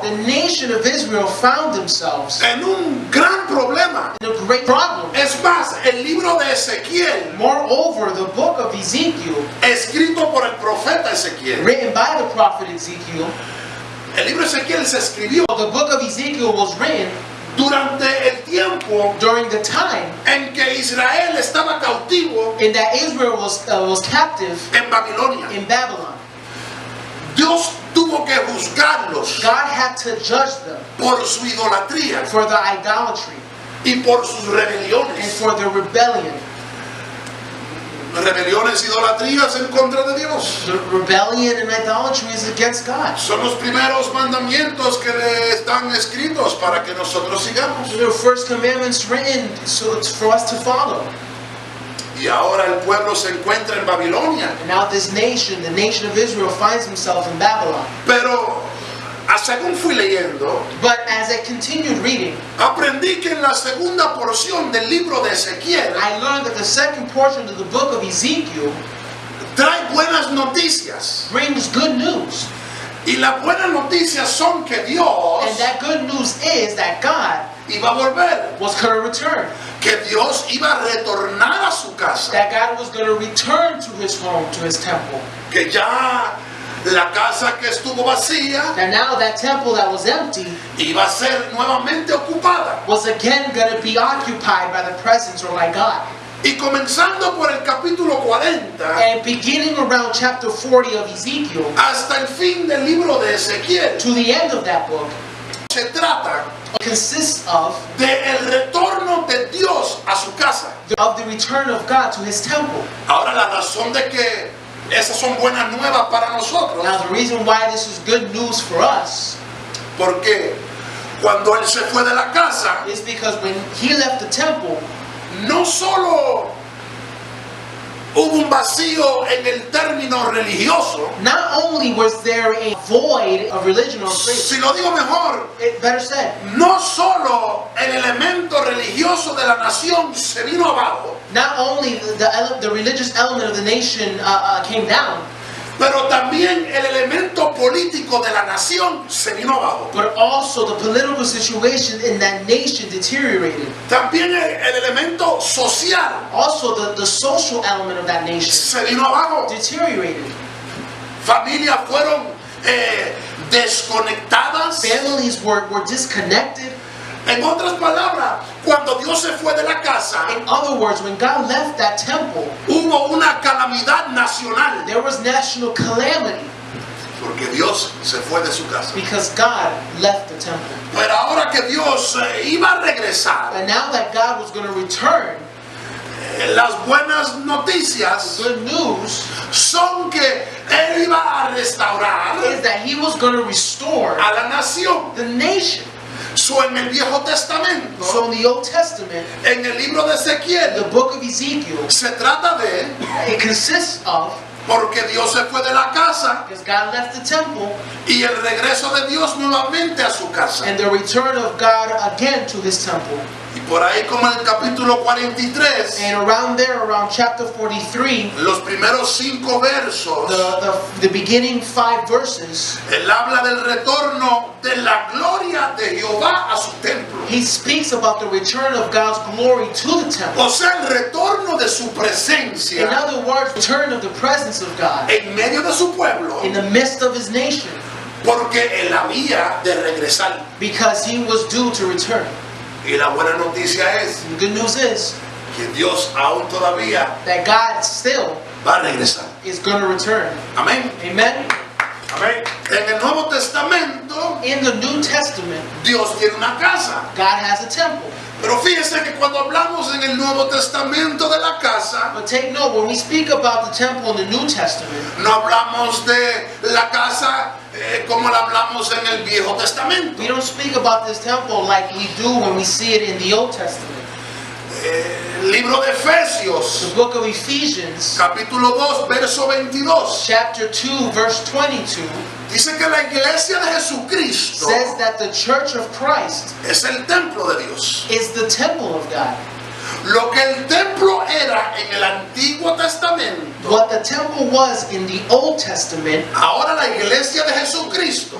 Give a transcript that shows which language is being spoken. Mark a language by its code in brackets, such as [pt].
[en] the nation of Israel found themselves [es] en un gran problema. [en] in a great problem. [es] Es más, el libro de Ezequiel, [en] Moreover, the book of Ezekiel, [es] escrito por el profeta Ezequiel, [en] written by the prophet Ezekiel, [es] el libro de Ezequiel se escribió [en] the book of Ezekiel was written [es] durante el tiempo [en] during the time [es] en que Israel estaba cautivo [en] in that Israel was captive [es] en Babilonia. [en] in Babylon. [es] Dios tuvo que juzgarlos [en] God had to judge them [es] por su idolatría [en] for the idolatry [es] y por sus [en] and [es] rebeliones. [en] for their rebellion. [es] rebeliones, idolatrías en contra de Dios. [en] The rebellion and idolatry is against God. [es] Son los primeros mandamientos que le están escritos para que nosotros sigamos. [en] The first commandments written so it's for us to follow. [es] Y ahora el pueblo se encuentra en Babilonia. [en] And now this nation, the nation of Israel, finds himself in Babylon. [es] Pero según fui leyendo, [en] But as I continued reading, [es] aprendí que en la segunda porción del libro de Ezequiel [en] I learned that the second portion of the book of Ezekiel [es] trae buenas noticias. [en] brings good news. [es] Y las buenas noticias son que Dios [en] And that good news is that God [es] iba a volver, [en] was going to return. [es] que Dios iba a retornar a su casa, [en] That God was going to return to his home, to his temple. [es] que ya la casa que estuvo vacía [en] That now that temple that was empty [es] iba a ser nuevamente ocupada. [en] was again going to be occupied by the presence or by God. [es] Y comenzando por el capítulo 40 [en] And beginning around chapter 40 of Ezekiel [es] hasta el fin del libro de Ezequiel, [en] to the end of that book, [es] se trata [en] consists of [es] de el retorno de Dios a su casa. [en] the return of God to his temple. [es] Ahora la razón de que esas son buenas nuevas para nosotros, [en] Now the reason why this is good news for us [es] porque cuando él se fue de la casa, [en] is because when he left the temple, [es] no solo hubo un vacío en el término religioso, [en] not only was there a void of religion or faith, [es] si lo digo mejor, [en] better said, [es] no solo el elemento religioso de la nación se vino abajo, [en] not only the religious element of the nation came down, [es] pero también el elemento político de la nación se vino abajo. [en] but also the political situation in that nation deteriorated. [es] También el elemento social [en] Also the social element of that nation [es] se vino abajo. [en] deteriorated. [es] Familias fueron desconectadas. [en] Families were disconnected. [es] En otras palabras, cuando Dios se fue de la casa, [en] In other words, when God left that temple, [es] hubo una calamidad nacional, [en] there was national calamity [es] porque Dios se fue de su casa. [en] because God left the temple. [es] Pero ahora que Dios iba a regresar, [en] And now that God was going to return, [es] las buenas noticias [en] good news [es] son que Él iba a restaurar [en] is that he was going to restore [es] a la nación. [en] the nation. [es] So, en el Viejo Testamento, [en] So in the Old Testament, [es] en el libro de [en] the [es] Ezequiel, [en] book of Ezekiel, [es] se trata de, [en] it consists of, [es] porque Dios se fue de la casa [en] because God left the temple, [es] y el regreso de Dios nuevamente a su casa. [en] and the return of God again to his temple. [es] Y por ahí como en el capítulo 43, [en] And around there, around chapter 43, [es] los primeros 5 versos, [en] the beginning 5 verses, [es] él habla del retorno de la gloria de Jehová a su templo. [en] he speaks about the return of God's glory to the temple. [es] O sea, el retorno de su [en] In [es] presencia [en] other words, return of the presence of God [es] en medio de su pueblo, [en] in the midst of his nation, [es] porque él había de regresar. [en] because he was due to return. [es] Y la buena noticia es [en] The good news is [es] que Dios aún todavía [en] that God still [es] va a regresar. [en] is going to return. [es] Amén. [en] Amen? [es] Amén. En el Nuevo Testamento, [en] In the New Testament, [es] Dios tiene una casa. [en] God has a temple. [es] Pero fíjese que cuando hablamos en el Nuevo Testamento de la casa, [en] But take note, when we speak about the temple in the New Testament, [es] no hablamos de la casa como la hablamos en el Viejo Testamento. [en] we don't speak about this temple like we do when we see it in the Old Testament. [es] El libro de Efesios, [en] The book of Ephesians, [es] capítulo 2, verso 22, [en] chapter 2, verse 22, [es] dice que la iglesia de Jesucristo [en] says that the church of Christ [es] es el templo de Dios. [en] is the temple of God. [es] Lo que el templo era en el Antiguo Testamento, [en] What the temple was in the Old Testament, [es] ahora la iglesia de Jesucristo,